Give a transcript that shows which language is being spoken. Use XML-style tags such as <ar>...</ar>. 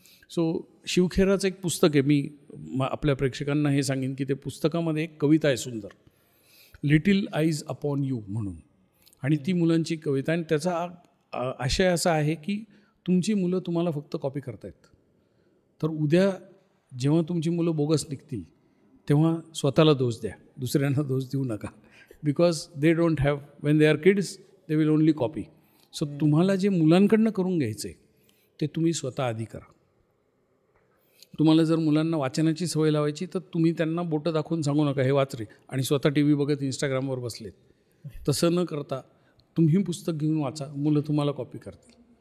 <mr>So शिवखेराचं एक पुस्तक आहे, मी आपल्या प्रेक्षकांना हे सांगेन की ते पुस्तकामध्ये एक कविता आहे सुंदर, लिटिल आईज अपॉन यू म्हणून. आणि ती मुलांची कविता. आणि त्याचा आशय असा आहे की तुमची मुलं तुम्हाला फक्त कॉपी करतायत, तर उद्या जेव्हा तुमची मुलं बोगस निघतील तेव्हा स्वतःला दोष द्या, दुसऱ्यांना दोष देऊ नका.</mr> <en>Because they don't have, when they are kids they will only copy.</en> <mr>So तुम्हाला जे मुलांकडनं करून घ्यायचं आहे ते तुम्ही स्वतः आधी करा. तुम्हाला जर मुलांना वाचनाची सवय लावायची तर तुम्ही त्यांना बोटं दाखवून सांगू नका हे वाच रे, आणि स्वतः टी व्ही बघत इंस्टाग्रामवर बसलेत. तसं न करता तुम्ही पुस्तक घेऊन वाचा, मुलं तुम्हाला कॉपी करतील.</mr>